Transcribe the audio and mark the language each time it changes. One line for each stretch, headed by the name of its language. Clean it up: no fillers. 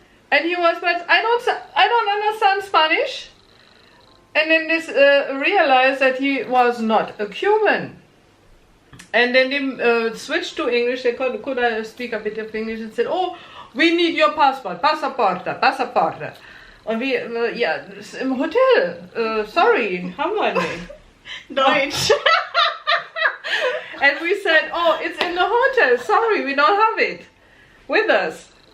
English: And he was, but I don't understand Spanish. And then this realized that he was not a Cuban. And then they switched to English. They could speak a bit of English and said, oh, we need your passport, passaporte. And we, yeah,
German: im Hotel,
English: sorry,
German: haben wir nicht. Deutsch.
English: And we said, oh, it's in the hotel, sorry, we don't have it with us.